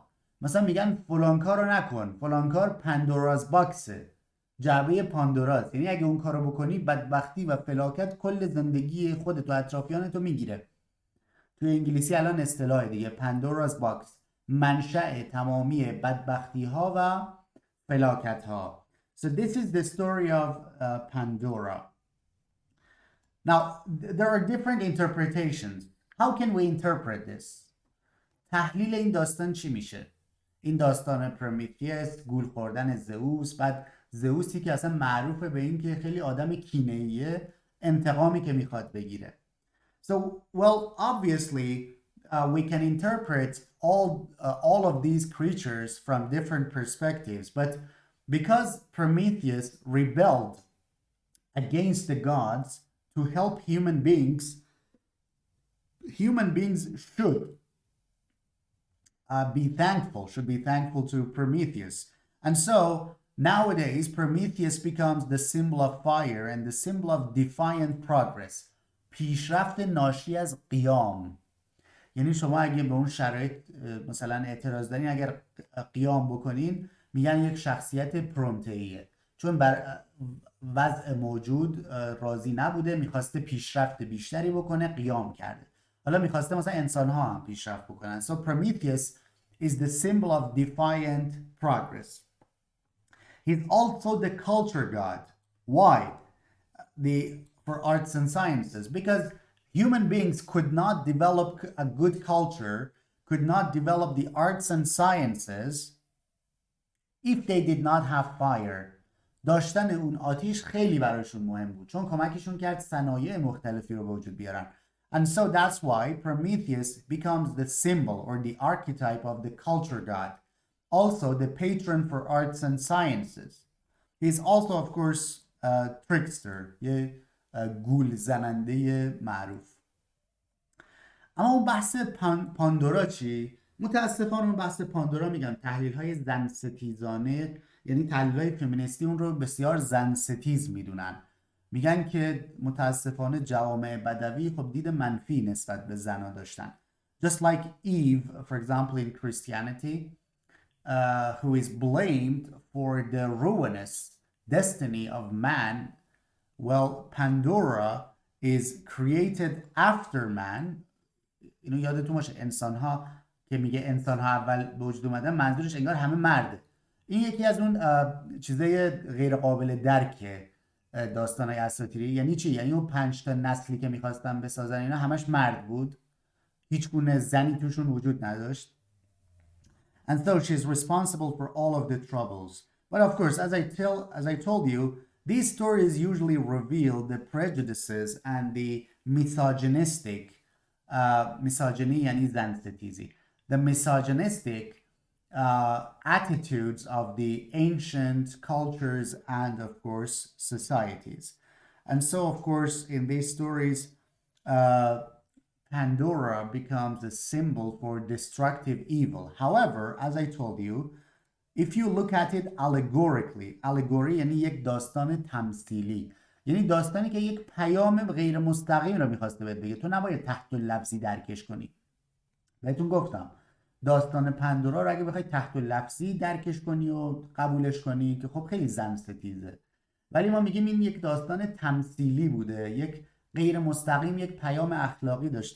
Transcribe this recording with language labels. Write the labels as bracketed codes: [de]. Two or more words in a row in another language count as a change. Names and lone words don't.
[fa] مثلا میگن فلان کار رو نکن، فلان کار پاندوراز باکسه، جعبه پاندوراست. یعنی اگه اون کارو بکنی بدبختی و فلاکت کل زندگی خودت و اطرافیانتو میگیره. توی انگلیسی الان اصطلاح دیگه، پاندوراز باکس، منشأ تمامی بدبختی ها و فلاکت ها. [en] So this is the story of Pandora. Now there are different interpretations. How can we interpret this? [fa] تحلیل این داستان چی میشه؟ این داستان پرومتئوس، گول خوردن زئوس، بعد زئوسی که اصلا معروفه به این که خیلی آدم کینه‌ایه، انتقامی که میخواد بگیره. [en] So, well, obviously, we can interpret all of these creatures from different perspectives, but because Prometheus rebelled against the gods to help human beings should should be thankful to Prometheus. And so nowadays Prometheus becomes the symbol of fire and the symbol of defiant progress. [fa] پیشرفت ناشی از قیام. یعنی شما اگه به اون شرایط مثلا اعتراض دارین، اگر قیام بکنین، میگن یک شخصیت پرومتئیه، چون بر وضع موجود راضی نبوده، میخواسته پیشرفت بیشتری بکنه، قیام کرده. حالا میخواسته مثلا انسان ها هم پیشرفت بکنن. [en] So Prometheus is the symbol of defiant progress. He's also the culture god. Why? For arts and sciences, because human beings could not develop a good culture, could not develop the arts and sciences if they did not have fire. [fa] داشتن اون آتیش خیلی براشون مهم بود، چون کمکشون کرد صنایع مختلفی رو به وجود بیارن. [en] And so that's why Prometheus becomes the symbol or the archetype of the culture god, also the patron for arts and sciences. He's also, of course, a trickster, [fa] گول زننده معروف. اما اون بحث پاندورا چی؟ متاسفانه اون بحث پاندورا، میگم تحلیل های زن ستیزانه، یعنی تحلیل های فمینیستی اون رو بسیار زن ستیز میدونن. میگن که متاسفانه جوامع بدوی خب دید منفی نسبت به زنها داشتن. [en] Just like Eve, for example, in Christianity, who is blamed for the ruinous destiny of man. Well, Pandora is created after man. [fa] اینو یادتون باشه، انسان ها که میگه انسان ها اول به وجود اومدن، منظورش انگار همه مرده. این یکی از اون چیزای غیر قابل درک داستانای اساطیری. یعنی چی؟ یعنی اون 5 تا نسلی که میخواستن بسازن اینا همش مرد بود، هیچ گونه زنی توشون وجود نداشت. [en] And so she's responsible for all of the troubles. But of course, as I told you, these stories usually reveal the prejudices and the misogynistic misogyny [fa] یعنی زن ستیزی. [en] The misogynistic attitudes of the ancient cultures and of course societies. And so of course in these stories Pandora becomes a symbol for destructive evil. However, as I told you, if you look at it allegorically, allegory [fa] یعنی یک داستان تمثیلی، یعنی داستانی که یک پیام غیر مستقیم رو میخواسته بهت بگه، تو نباید تحت لفظی درکش کنی. بهتون گفتم داستان پندورا رو اگه بخوای تحت لفظی درکش کنی و قبولش کنی که خب خیلی زن ستیزه، ولی ما میگیم این یک داستان تمثیلی بوده، یک غیر مستقیم یک پیام اخلاقی داشته.